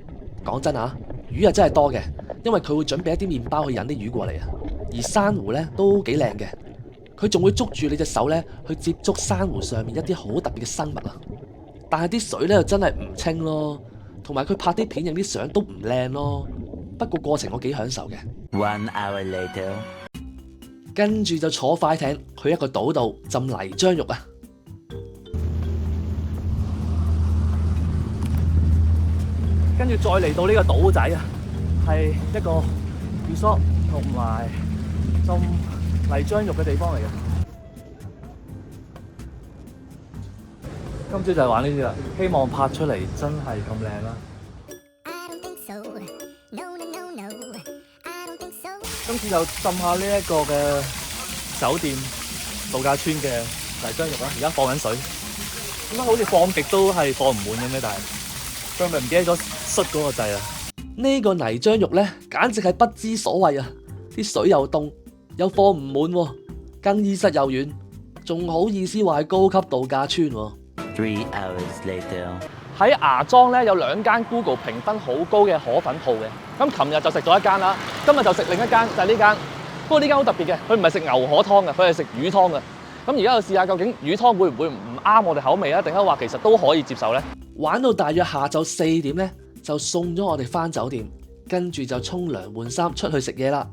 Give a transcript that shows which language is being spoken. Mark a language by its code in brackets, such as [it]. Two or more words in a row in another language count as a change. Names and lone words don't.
[yue] 講真啊，魚啊真係多嘅，因為佢會準備一啲麵包去引啲魚過嚟啊。而珊瑚呢都幾靚嘅，佢仲會捉住你隻手呢去接觸珊瑚上面一啲好特別嘅生物啊。但係啲水呢又真係唔清咯，同埋佢拍啲片影啲相都唔靚咯。不過過程我幾享受嘅。 [en] 1 hour later. [yue] 跟住就坐快艇去一個島度浸泥漿浴啊！跟住再嚟到呢個島仔啊，係一個 resort 同埋浸泥漿浴嘅地方嚟嘅。今朝就係玩呢啲啦，希望拍出嚟真係咁靚啦！ [en] I don't think so. No, no, no, no. I don't think so. [yue] 今次就浸下呢一個嘅酒店度假村嘅泥漿浴啦，而家放緊水，點解好似放極都係放唔滿嘅咩？但係佢咪唔記得咗摔嗰個掣啊！呢個泥漿浴咧，簡直係不知所謂啊！啲水又凍，又放唔滿喎，更衣室又遠，仲好意思話係高級度假村喎。 [en] 3 hours later. [yue] 喺芽莊咧有2間 Google 評分好高嘅河粉鋪嘅，咁琴日就食咗一間啦，今日就食另一間，就係呢間。不過呢間好特別嘅，佢唔係食牛河湯嘅，佢係食魚湯嘅。咁而家就試下究竟魚湯會唔會唔啱我哋口味啊？定係話其實都可以接受呢？玩到大約下晝4點咧，就送咗我哋返酒店，跟住就沖涼換衫出去食嘢啦。